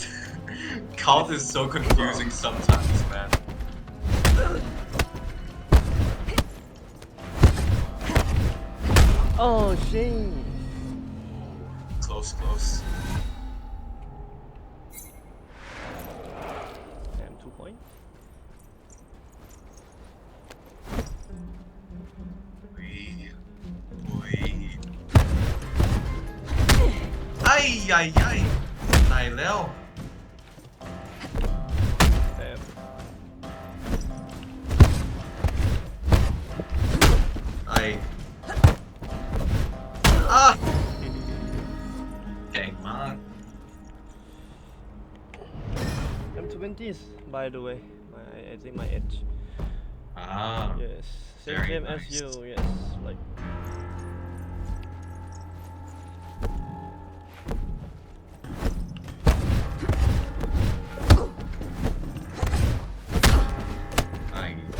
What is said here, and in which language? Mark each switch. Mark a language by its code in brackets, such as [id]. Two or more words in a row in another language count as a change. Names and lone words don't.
[en] Khalt is so confusing sometimes, man. Oh shit. Close, close. Damn, 2 points. Ui. Ui. Ai, ai, ai. Tài leo. Damn. Ai. Ah. Dang, man. I'm 20s, by the way. I think my age. Ah. Yes, Very same nice. as you. Yes, like. Ai.